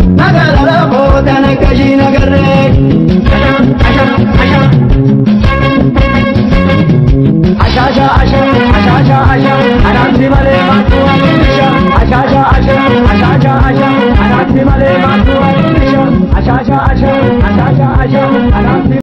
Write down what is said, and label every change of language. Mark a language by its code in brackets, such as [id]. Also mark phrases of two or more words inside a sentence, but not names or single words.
[om] Magaala lookoo tana gadi nagaree. Asha, asha, asha, asha, asha, asha, anaatti malee maaltu waliin asha? Asha, asha, asha, asha, asha, asha, anaatti malee maaltu waliin asha? Asha, asha, asha, asha, asha, asha, anaatti